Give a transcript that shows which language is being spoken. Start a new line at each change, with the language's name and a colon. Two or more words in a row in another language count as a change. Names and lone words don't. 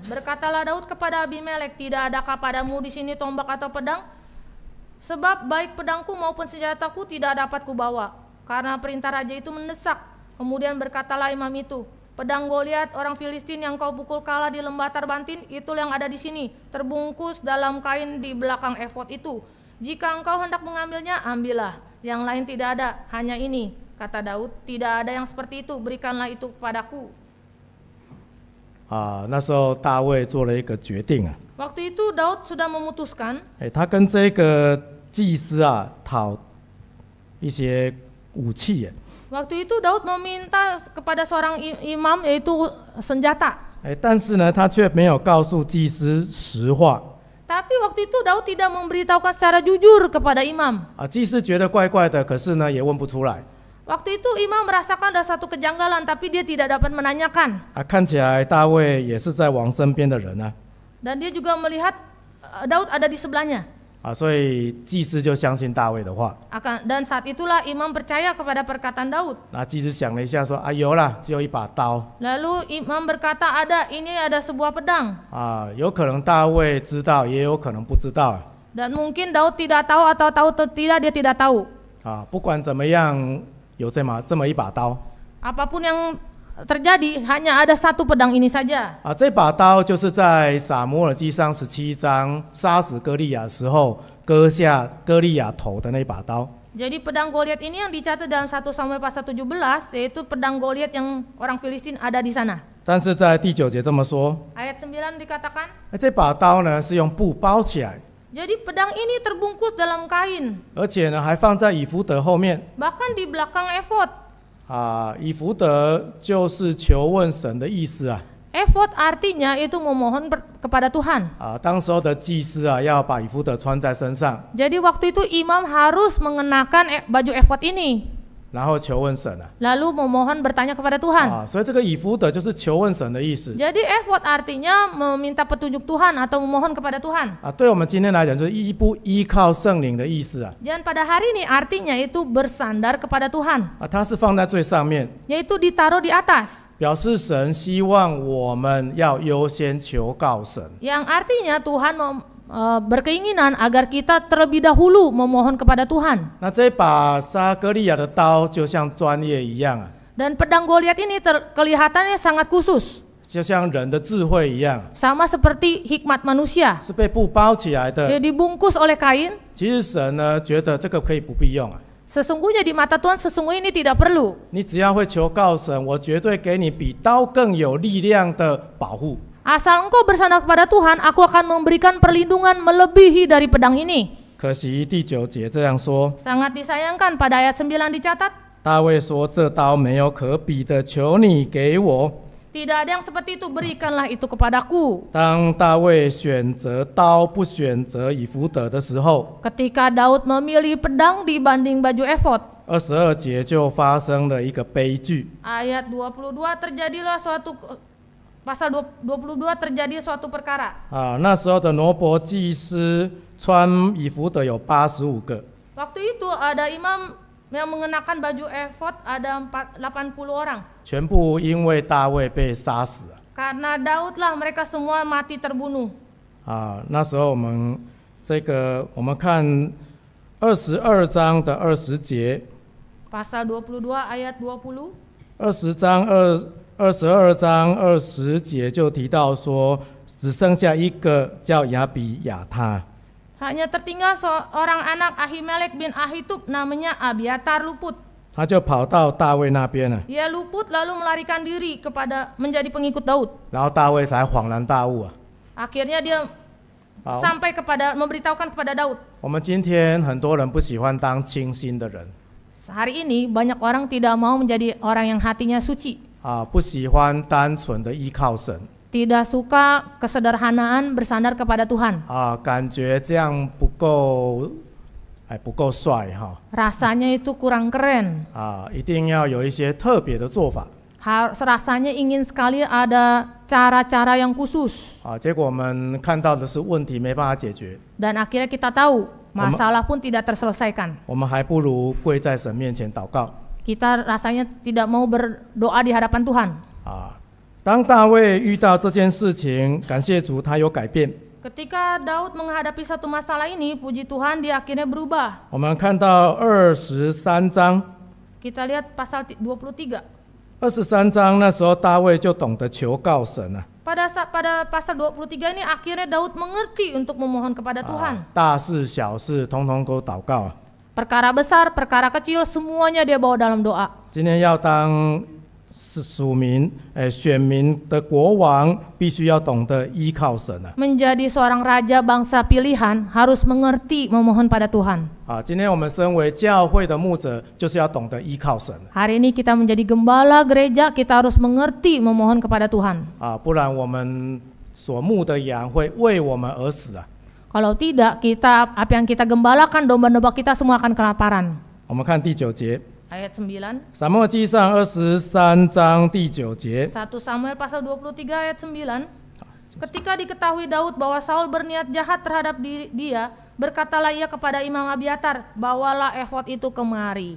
Indonesian: Berkatalah Daud kepada Abimelek, tidak adakah padamu di sini tombak atau pedang? Sebab baik pedangku maupun senjataku tidak dapat kubawa, karena perintah raja itu mendesak. Kemudian berkatalah imam itu, pedang Goliat orang Filistin yang kau pukul kalah di lembah Tarbantin, itu yang ada di sini, terbungkus dalam kain di belakang efod itu. Jika engkau hendak mengambilnya, ambillah. Yang lain tidak ada, hanya ini. Kata Daud, tidak ada yang seperti itu, berikanlah itu kepadaku.
Chinese: 那时候大卫做了一个决定
Indonesian: Waktu itu Daud sudah memutuskan
Chinese: 他跟这个祭司讨一些武器
Indonesian: Waktu itu Daud meminta kepada seorang imam yaitu senjata.
Chinese: 但是呢他却没有告诉祭司实话
Indonesian: Tapi waktu itu Daud tidak memberitahukan secara jujur kepada imam.
Chinese: 祭司觉得怪怪的，可是呢也问不出来
Indonesian: Waktu itu imam merasakan ada satu kejanggalan, tapi dia tidak dapat menanyakan.
Chinese: 看起来大卫也是在王身边的人
Indonesian: Dan dia juga melihat Daud ada di sebelahnya.
Chinese: 所以祭司就相信大卫的话。
Indonesian: Dan saat itulah imam percaya kepada perkataan Daud.
Chinese: 那祭司想了一下说，有啦，只有一把刀。
Indonesian: Lalu imam berkata, ini ada sebuah pedang.
Chinese: 有可能大卫知道，也有可能不知道。
Indonesian: Dan mungkin Daud tidak tahu atau tahu atau tidak, dia tidak tahu.
Chinese: 不管怎么样，有这么一把刀。
Indonesian: Apapun yang terjadi, hanya ada satu pedang ini saja.
Chinese: 这把刀就是在撒母耳记上17章杀死歌利亚的时候割下歌利亚头的那把刀。
Indonesian: Jadi pedang Goliat ini yang dicatat dalam 1 Samuel pasal 17, yaitu pedang Goliat yang orang Filistin ada di sana.
Chinese: 但是在第9节这么说，
Indonesian: Ayat 9 dikatakan,
Chinese: 这把刀呢是用布包起来，
Indonesian: jadi pedang ini terbungkus dalam kain,
Chinese: 而且呢还放在以弗德后面。
Indonesian: bahkan di belakang efod.
Chinese: 以弗德就是求问神的意思啊。
Indonesian: Efod artinya itu memohon kepada Tuhan.
Chinese: 当时候的祭司要把以弗德穿在身上，
Indonesian: Jadi waktu itu imam harus mengenakan baju efod ini,
Chinese: 然后求问神啊。
Indonesian: lalu memohon bertanya kepada Tuhan.
Chinese: 所以这个以弗德就是求问神的意思。
Indonesian: Jadi efod artinya meminta petunjuk Tuhan atau memohon kepada Tuhan.
Chinese: 对我们今天来讲，就是依靠圣灵的意思啊。
Indonesian: Dan pada hari ini artinya itu bersandar kepada Tuhan,
Chinese: 它是放在最上面，
Indonesian: yaitu ditaruh di atas.
Chinese: 表示神希望我们要优先求告神。
Indonesian: Yang artinya Tuhan berkeinginan agar kita terlebih dahulu memohon kepada Tuhan.
Chinese: 那这把杀歌利亚的刀就像专业一样啊，
Indonesian: Dan pedang Goliat ini kelihatannya sangat khusus,
Chinese: 就像人的智慧一样，
Indonesian: sama seperti hikmat manusia.
Chinese: 是被布包起来的。
Indonesian: Dia dibungkus oleh kain.
Chinese: 其实神呢觉得这个可以不必用啊，
Indonesian: Sesungguhnya di mata Tuhan sesungguhnya ini tidak perlu.
Chinese: 你只要会求告神，我绝对给你比刀更有力量的保护。
Indonesian: Asal engkau bersandar kepada Tuhan, aku akan memberikan perlindungan melebihi dari pedang ini.
Chinese: 可惜第9节这样说，
Indonesian: Sangat disayangkan pada ayat 9 dicatat,
Chinese: 大卫说：“这刀没有可比的，求你给我。”
Indonesian: tidak ada yang seperti itu, berikanlah itu kepadaku.
Chinese: 当大卫选择刀不选择以弗德的时候，
Indonesian: Ketika Daud memilih pedang dibanding baju efod,
Chinese: 22 节就发生了一个悲剧。
Indonesian: ayat 22 terjadilah suatu pasal 22 terjadi suatu perkara.
Chinese: 那时候的挪伯祭司穿以弗德有85个，
Indonesian: Waktu itu ada imam yang mengenakan baju efod ada 80 orang.
Chinese: 全部因为大卫被杀死。
Indonesian: Karena Daud lah mereka semua mati terbunuh.
Chinese: 那时候我们看22章的20节，
Indonesian: Pasal 22 ayat 20.
Chinese: 22 章20节就提到说，只剩下一个叫亚比亚他。
Indonesian: Hanya tertinggal seorang anak Ahimelek bin Ahitub namanya Abiatar luput.
Chinese: 他就跑到大卫那边了，
Indonesian: Ia luput lalu melarikan diri menjadi pengikut Daud.
Chinese: 然后大卫才恍然大悟啊。
Indonesian: Akhirnya dia sampai memberitahukan kepada Daud.
Chinese: 我们今天很多人不喜欢当清心的人，
Indonesian: Hari ini banyak orang tidak mau menjadi orang yang hatinya suci,
Chinese: 不喜欢单纯的依靠神，
Indonesian: tidak suka kesederhanaan bersandar kepada Tuhan.
Chinese: 感觉这样不够帅哈，
Indonesian: Rasanya itu kurang keren.
Chinese: 一定要有一些特别的做法。
Indonesian: Rasanya ingin sekali ada cara-cara yang khusus.
Chinese: 结果我们看到的是问题没办法解决，
Indonesian: Dan akhirnya kita tahu masalah pun tidak terselesaikan.
Chinese: 我们还不如跪在神面前祷告。
Indonesian: Kita rasanya tidak mau berdoa di hadapan Tuhan.
Chinese: 当大卫遇到这件事情，感谢主，他有改变。
Indonesian: Ketika Daud menghadapi satu masalah ini, puji Tuhan dia akhirnya berubah.
Chinese: 我们看到23章，
Indonesian: Kita lihat pasal 23.
Chinese: 23 章那时候大卫就懂得求告神了。
Indonesian: Pada pasal 23 ini akhirnya Daud mengerti untuk memohon kepada Tuhan.
Chinese: 大事小事通通都祷告。
Indonesian: Perkara besar, perkara kecil, semuanya dia bawa dalam doa.
Chinese: 今天要当选民的国王，必须要懂得依靠神啊。
Indonesian: Menjadi seorang raja bangsa pilihan harus mengerti memohon pada Tuhan.
Chinese: 今天我们身为教会的牧者，就是要懂得依靠神。
Indonesian: Hari ini kita menjadi gembala gereja, kita harus mengerti memohon kepada Tuhan.
Chinese: 不然我们所牧的羊会为我们而死啊。
Indonesian: Kalau tidak, apa yang kita gembalakan, domba-domba kita semua akan kelaparan.
Chinese: 我们看第9节，
Indonesian: Ayat 9.
Chinese: 撒母耳记上23章第9节。
Indonesian: 1 Samuel pasal 23 ayat 9. Ketika diketahui Daud bahwa Saul berniat jahat terhadap dia, Berkatalah ia kepada Imam Abiatar, bawalah efod itu kemari.